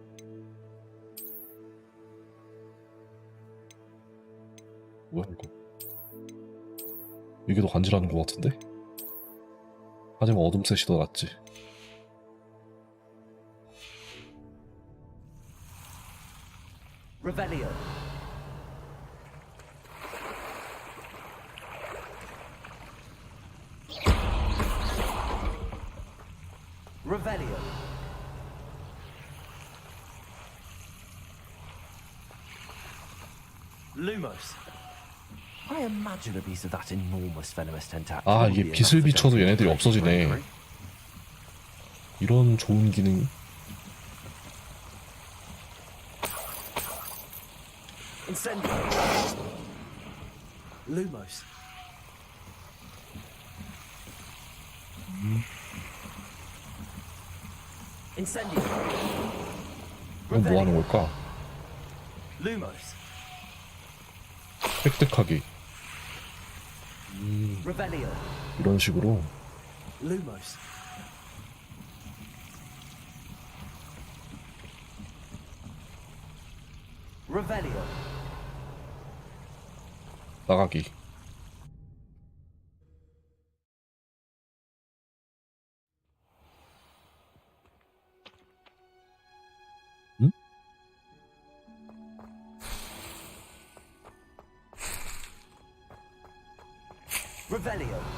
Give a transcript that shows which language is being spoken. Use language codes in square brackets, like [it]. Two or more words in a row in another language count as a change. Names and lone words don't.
[ko] 뭐야 이거. 이게 더 간지나는 것 같은데? 하지만 어둠셋이 더 낫지. Revelio. Revelio. Lumos. [en] I imagine a piece of that enormous venomous tentacle. [ko] 아, 이게 빛을 비춰도 얘네들이 없어지네. 이런 좋은 기능. Incendio. Lumos. Incendio. 이건 뭐 하는 걸까? Lumos. 획득하기. Revelio. 이런 식으로. Lumos. Revelio. 나가기. 응? Revelio.